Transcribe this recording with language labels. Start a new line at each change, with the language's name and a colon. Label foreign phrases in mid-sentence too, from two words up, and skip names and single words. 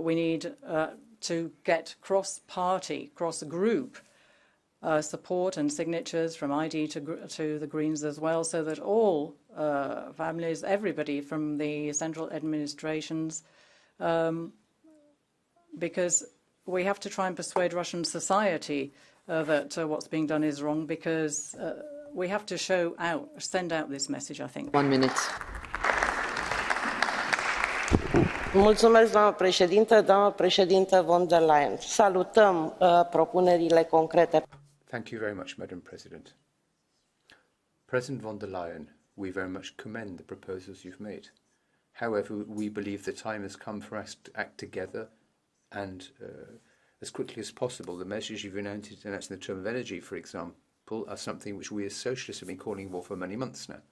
English: We need to get cross-party, cross-group support and signatures from ID to the Greens as well, so that all families, everybody from the central administrations, because we have to try and persuade Russian society that what's being done is wrong, because we have to send out this message, I think. 1 minute.
Romanian: Mulțumesc, doamnă președintă, doamnă președintă von der Leyen. Salutăm propunerile concrete.
English: Thank you very much, Madam President. President von der Leyen, we very much commend the proposals you've made. However, we believe the time has come for us to act together and as quickly as possible. The measures you've announced in the term of energy, for example, are something which we as socialists have been calling for many months now.